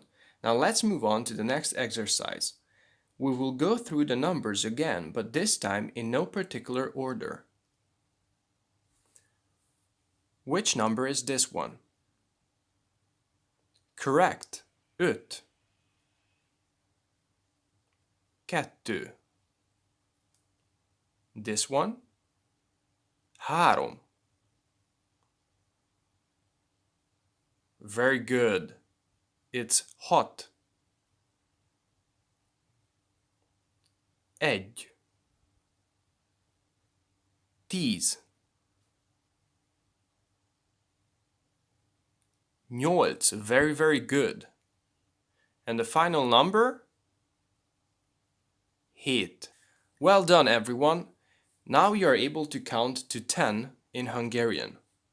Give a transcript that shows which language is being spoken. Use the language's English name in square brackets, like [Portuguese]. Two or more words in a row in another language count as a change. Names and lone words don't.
[English] Now let's move on to the next exercise. We will go through the numbers again, but this time in no particular order. Which number is this one? Correct. [Hungarian] Öt. Kettő. [English] This one? Három. Very good. It's hat. Egy. [Hungarian] 10. Nyolc. [English] Very good. And the final number? Hét. Well done everyone. Now you are able to count to 10 in Hungarian.